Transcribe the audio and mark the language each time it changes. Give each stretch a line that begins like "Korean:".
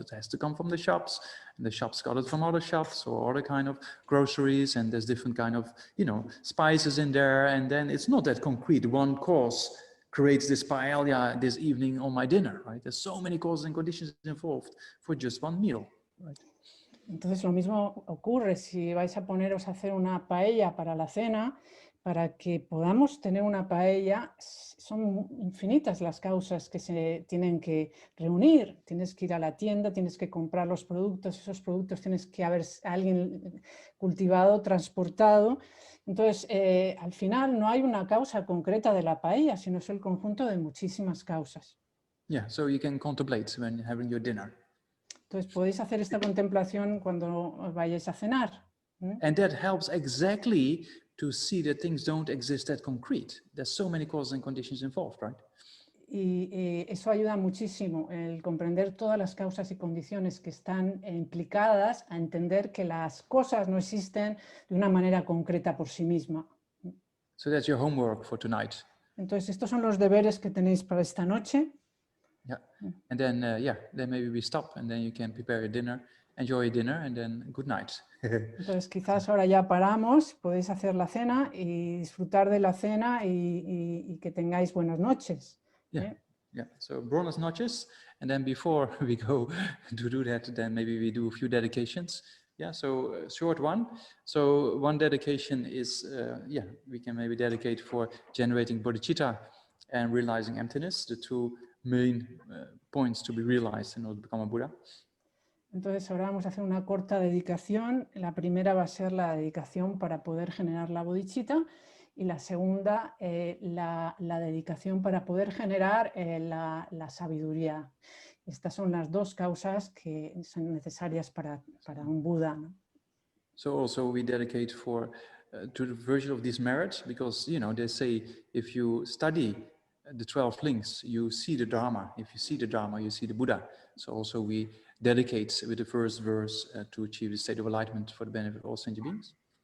English: It has to come from the shops, and the shops got it from other shops or other kind of groceries, and there's different kind of, you know, spices in there, and then it's not that concrete. One course creates this paella this evening on my dinner, right? There's so many causes and conditions involved for just one meal, right?
Spanish: Entonces lo mismo ocurre si vais a poneros a hacer una paella para la cena. Para que podamos tener una paella, son infinitas las causas que se tienen que reunir. Tienes que ir a la tienda, tienes que comprar los productos, esos productos tienes que haber alguien cultivado, transportado. Entonces, al final no hay una causa concreta de la paella, sino es el conjunto de muchísimas causas.
English: Yeah, so you can contemplate when having your dinner.
Spanish: Entonces, podéis hacer esta contemplación cuando vayáis a cenar.
English: And that helps exactly to see that things don't exist that concrete. There's so many causes and conditions involved, right?
Spanish: Y eso ayuda muchísimo, el comprender todas las causas y condiciones que están implicadas a entender que las cosas no existen de una manera concreta por sí misma.
English: So that's your homework for tonight.
Spanish: Entonces, estos son los deberes que tenéis para esta noche.
English: Yeah, and then then maybe we stop, and then you can prepare your dinner, enjoy your dinner, and then good night.
Spanish: Entonces quizás ahora ya paramos, podéis hacer la cena y disfrutar de la cena y que tengáis buenas noches. Yeah, yeah.
English: So
Spanish: buenas noches,
English: and then before we go to do that, then maybe we do a few dedications. Yeah, so short one. So one dedication is, yeah, we can maybe dedicate for generating bodhicitta and realizing emptiness, the two main points to be realized in order to become a Buddha.
Spanish: Entonces ahora vamos a hacer una corta dedicación. La primera va a ser la dedicación para poder generar la bodhicitta y la segunda la dedicación para poder generar la sabiduría. Estas son las dos causas que son necesarias para un Buda, ¿no?
English: So also we dedicate for to the virtue of this merit, because you know they say if you study the 12 links, you see the Dharma. If you see the Dharma, you see the Buddha. So also we dedicate with the first verse to achieve the state of enlightenment for the benefit of all sentient beings.